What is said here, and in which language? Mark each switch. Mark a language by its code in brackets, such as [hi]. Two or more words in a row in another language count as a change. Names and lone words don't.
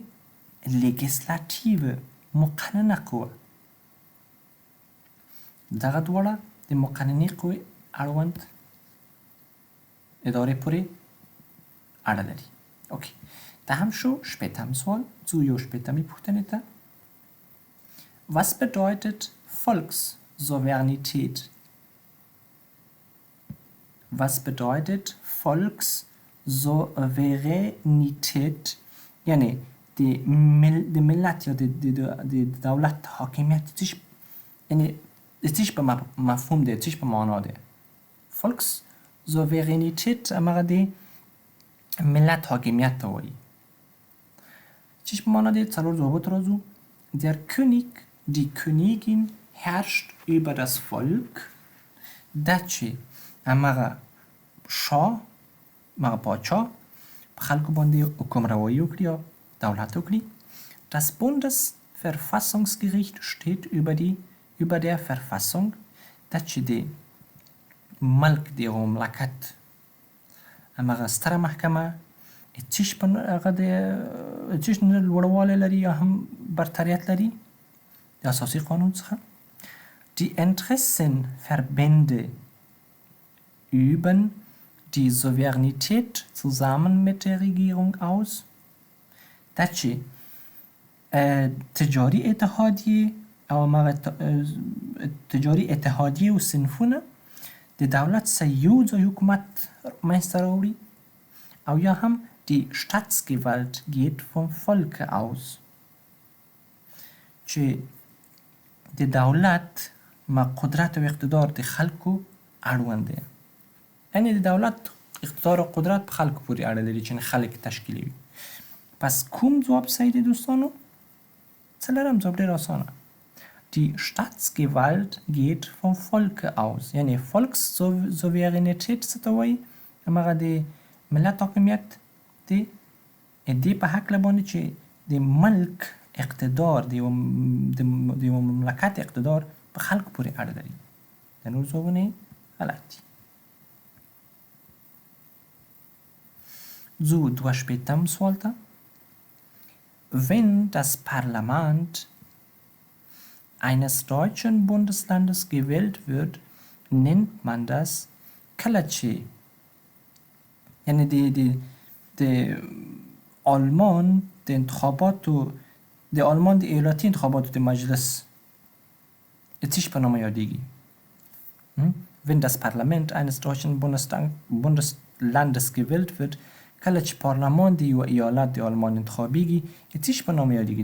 [ps] لیګسلاتیو مقننه قوه. دغه دواړه د مقننې قوې اړوند ادارې پورې اړه لري. اوکی، دا هم شو شپېتم سوال. ځو یو شپېتمې پوښتنې ته. [de] Was bedeutet Volkssouveränität? Was bedeutet Volkssouveränität؟ [ps] یعنی د ملت یا د دولت حاکمیت یعنی د څه په مفهوم دی، څه په معنا دی؟ Volkssouveränität هماغه د ملت حاکمیت ته وایي. څه په معنا دی؟ څلور ځوابات راځو. [de] Der König, die Königin herrscht über das Volk. [ps] دا چې هماغه شاه، هماغه پاچا په خلکو باندې حکمروایی وکړي یا دولت وکړي. [de] Das Bundesverfassungsgericht steht über der Verfassung. [ps] دا چې د ملک د مملکت هماغه ستره محکمه څه په هغه د څه لوړوالی لري یا هم برتریت لري د اساسي قانون څخه. [de] Die Interessenverbände üben die Souveränität zusammen mit der Regierung aus. [ps] دا چې تجاري اتحادیې او هغه تجاري اتحادیې او صنفونه د دولت سره یو ځای حکومت منځته راوړي، او یا هم [de] die Staatsgewalt geht vom Volke aus [ps] چې د دولت قدرت او اقتدار د خلکو اړوند دی. یعنی د دولت اقتدار او قدرت په خلکو پورې اړه لري چې خلک تشکیلوي. پس کوم ځواب صحیح دی دوستانو؟ څلورم ځواب ډېر اسانه. [de] Die Staatsgewalt geht vom Volke aus. [ps] یعنی Volkssouveränität څه ته وایي؟ هماغه د ملت حاکمیت دی دې په هکله باندې چې د ملک اقتدار د یو مملکت اقتدار په خلکو پورې اړه لري. د نور ځوابونه غلط دي. ځو دوه شپېتم سوال ته. [de] Wenn das Parlament eines deutschen Bundeslandes gewählt wird, nennt man das [ps] کله چې یعنی د آلمان د انتخاباتو د آلمان د ایالتي انتخاباتو د مجلس څه په نامه یادېږي؟ [de] Wenn das Parlament eines deutschen Bundeslandes gewählt wird، [ps] کله چې پارلمان د یو ایالت د آلمان انتخابیږي څه په نامه یادېږي؟